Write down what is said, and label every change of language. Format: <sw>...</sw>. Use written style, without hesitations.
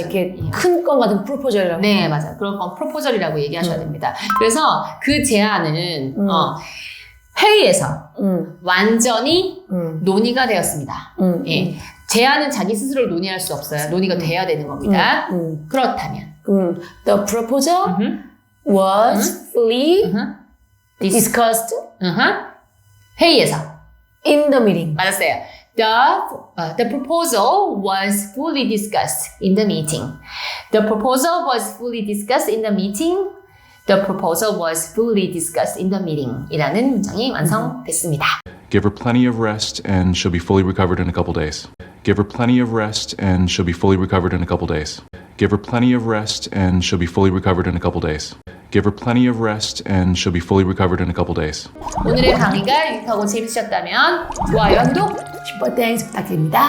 <ko>이렇게 큰 건 같은 프로포절이라고. 네, 맞아요. 그런 건 프로포절이라고 얘기하셔야 됩니다. 그래서 그 제안은 회의에서 완전히 논의가 되었습니다. 예. 제안은 자기 스스로 논의할 수 없어요. 논의가 돼야 되는 겁니다. 그렇다면</ko> <en>The proposal was fully discussed</en> <ko>회의에서</ko> <en>in the meeting.</en> <ko>맞았어요.</ko> <en>The proposal was fully discussed in the meeting. The proposal was fully discussed in the meeting. The proposal was fully discussed in the meeting</en> <ko>이라는 문장이 완성됐습니다.</ko> <en>Give her plenty of rest and she'll be fully recovered in a couple days. Give her plenty of rest and she'll be fully recovered in a couple days. Give her plenty of rest and she'll be fully recovered in a couple days. Give her plenty of rest and she'll be fully recovered in a couple days.</en> <ko>오늘의 강의가 유익하고 재밌으셨다면 좋아요, 구독, 슈퍼 땡스 부탁드립니다.</ko>